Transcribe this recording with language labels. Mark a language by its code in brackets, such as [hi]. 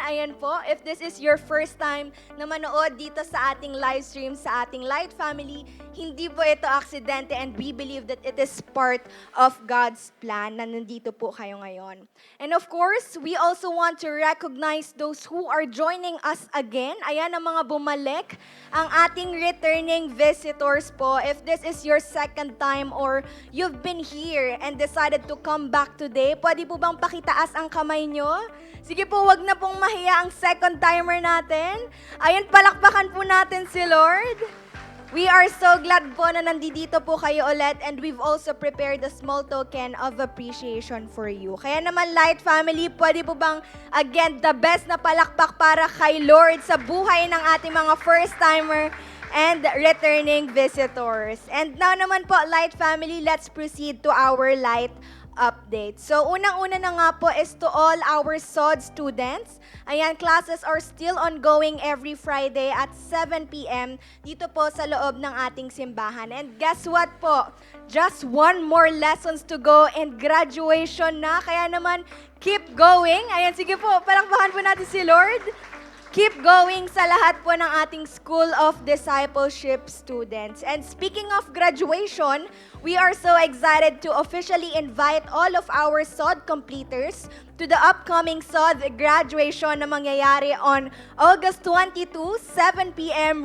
[en] Ayan po, if this is your first time na manood dito sa ating live stream, sa ating Light Family, [tl] hindi po ito aksidente [en] and we believe that it is part of God's plan [tl] na nandito po kayo ngayon. [en] And of course, we also want to recognize those who are joining us again. [tl] Ayan ang mga bumalik, ang ating returning visitors po. [en] If this is your second time or you've been here and decided to come back today, [tl] pwede po bang pakitaas ang kamay nyo? Sige po, wag na pong mahiya ang second timer natin. Ayan, palakpakan po natin si Lord. [en] We are so glad po [tl] na nandito po kayo ulit [en] and we've also prepared a small token of appreciation for you. [tl] Kaya naman, Light Family, pwede po bang, again, the best na palakpak para kay Lord sa buhay ng ating mga first-timer and returning visitors. [en] And now naman po, Light Family, let's proceed to our Light update. So, [tl] unang-una na nga po [en] is to all our SOD students. Ayan, classes are still ongoing every Friday at 7 p.m. [tl] dito po sa loob ng ating simbahan. [en] And guess what po? Just one more lessons to go and graduation na. [tl] Kaya naman, [en] keep going. [tl] Ayan, sige po, palakpakan po natin si Lord. [en] Keep going [tl] sa lahat po ng ating [en] School of Discipleship students. And speaking of graduation, we are so excited to officially invite all of our SOD completers to the upcoming SOD graduation [tl] na mangyayari [en] on August 22, 7 p.m.